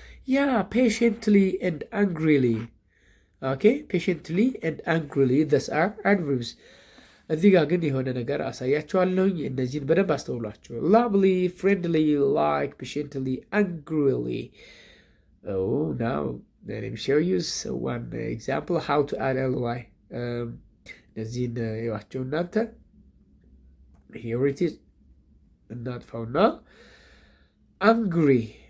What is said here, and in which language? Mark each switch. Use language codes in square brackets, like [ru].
[en] Yeah, patiently and angrily. Okay? Patiently and angrily. Those are adverbs. [am] እዚህ ጋር ግን የሆነ ነገር አሳያቸዋለሁኝ። እነዚህን በደንብ አስተውሏቸው። [en] Lovely, friendly, like, patiently, angrily. Now let me show you one example how to add ly. [am] እነዚህን ይዋቸው እናንተ። [en] Here it is. [am] እናጥፋው እና angry.